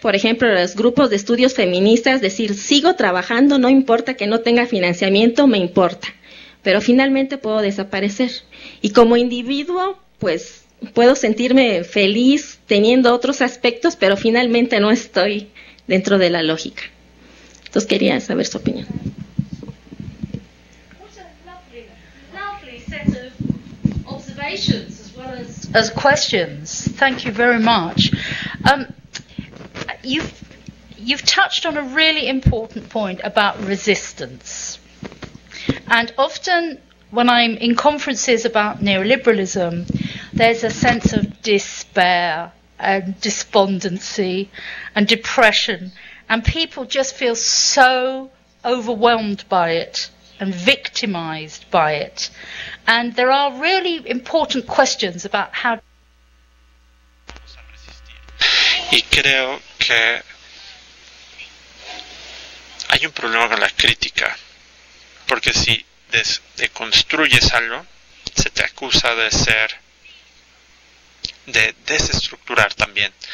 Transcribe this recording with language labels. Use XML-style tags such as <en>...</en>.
<es>Por ejemplo, los grupos de estudios feministas, decir, sigo trabajando, no importa que no tenga financiamiento, me importa, pero finalmente puedo desaparecer. Y como individuo, pues puedo sentirme feliz teniendo otros aspectos, pero finalmente no estoy dentro de la lógica. Entonces quería saber su opinión.</es> <en>Lovely set of observations as well as questions. Thank you very much. You've touched on a really important point about resistance. And often when I'm in conferences about neoliberalism, there's a sense of despair and despondency and depression, and people just feel so overwhelmed by it and victimized by it. And there are really important questions about how.</en> <es>Y creo que hay un problema con la crítica porque si deconstruyes algo, se te acusa de desestructurar también.</es>